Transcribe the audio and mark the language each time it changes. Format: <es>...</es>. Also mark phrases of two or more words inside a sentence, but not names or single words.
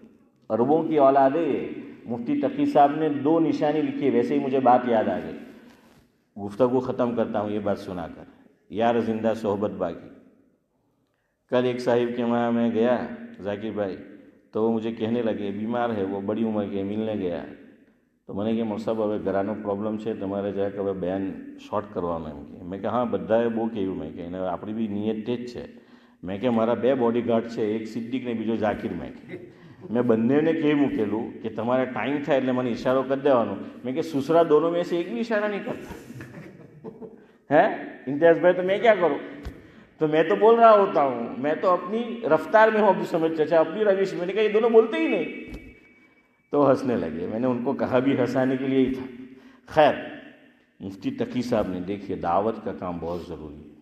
<ur>عربوں کی اولادیں، مفتی تقی صاحب نے 2 نشانی لکھی ہے، ویسے ہی مجھے بات یاد آ گئی، گفتگو ختم کرتا ہوں یہ بات سنا کر، یار زندہ صحبت باقی۔ کل ایک صاحب کے وہاں میں گیا، ذاکر بھائی، تو وہ مجھے کہنے لگے بیمار ہے، وہ بڑی عمر کے، ملنے گیا تو میں نے کہا مول صاحب</ur> <gu>હવે ઘરાનો પ્રોબ્લેમ છે તમારે જરાક હવે બયાન શોર્ટ કરવાનું એમ કે મેં કહા હા બધાએ બહુ કહ્યું મેં કે એને આપણી બી નિયત તે જ છે મેં કે મારા 2 બોડીગાર્ડ છે, એક સિદ્દીક ને બીજો ઝાકીર. મેં બંનેને કહી મૂકેલું કે તમારે ટાઈમ થાય એટલે મને ઈશારો કરી દેવાનો.</gu> <ur>મેં کہ سسرا دونوں میں سے ایک بھی اشارہ نہیں کرتا ہے. امتیاز بھائی تو میں کیا کروں؟ تو میں تو بول رہا ہوتا ہوں, میں تو اپنی رفتار میں ہوں, عبدالصمد چچا اپنی روش. میں نے کہا یہ دونوں بولتے ہی نہیں. تو ہنسنے لگے. میں نے ان کو کہا بھی ہنسانے کے لیے ہی تھا. خیر, مفتی تقی صاحب نے دیکھیے دعوت کا کام بہت ضروری ہے.</ur>